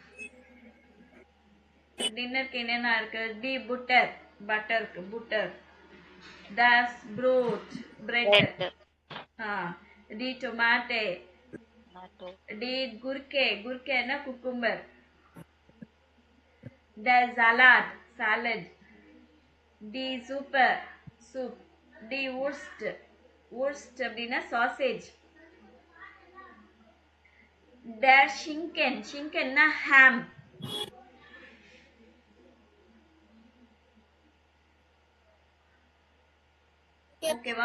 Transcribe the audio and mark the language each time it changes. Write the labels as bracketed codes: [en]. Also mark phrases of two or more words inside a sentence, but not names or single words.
[ta] டின்னருக்கு என்னென்ன இருக்கு? [de] die Butter, [ta] பட்டருக்கு புட்டர். [de] Das Brot, [en] bread. [de] die Tomate. die Gurke, Gurkena குக்கும்பர். Der Salat, salad. die Suppe, சூப். die Wurst, Wurst அப்படின்னா sausage. Der Schinken, Schinkenனா ham. [ta] ஓகேவா?